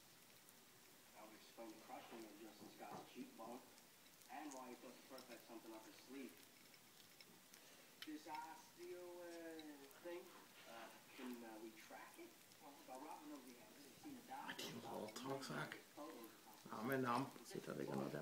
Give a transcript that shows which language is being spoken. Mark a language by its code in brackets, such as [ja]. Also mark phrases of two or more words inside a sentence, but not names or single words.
[en] That would explain the crushing of Justin Scott's cheekbone, and why he thought the first had something up his sleeve. This osteo thing, can we track it? Well, Robin knows the answer. He's seen a doctor. [da] Toksak. Men nam. Se, der ligger noget der.